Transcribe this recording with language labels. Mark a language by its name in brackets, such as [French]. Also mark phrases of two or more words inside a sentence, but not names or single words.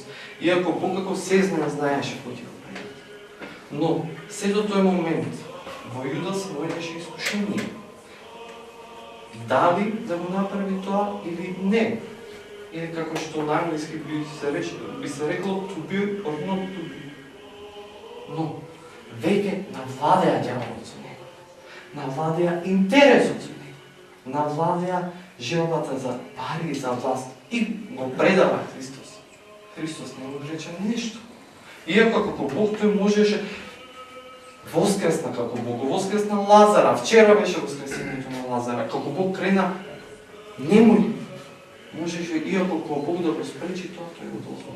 [Macedonian] Иако Бог како сезна знаеше кој ќе го предаде. Но, се до тој момент, во Јуда се наоѓаше искушение. Дали да го направи тоа или не? Или како што на англиски би се рекло [English] to be or not to be. [Macedonian] Но, веќе навладеа ѓаволот со него. Навладеа интересот со него. Навладеа желбата за пари, за власт. И го предава Христос. Христос не му рече нешто. Иако како Бог тој можеше воскресна како Бог, воскресна Лазара, вчера беше воскресението на Лазара, како Бог крена немој, можеше иако како Бог да го спречи тоа, тој го дозволи.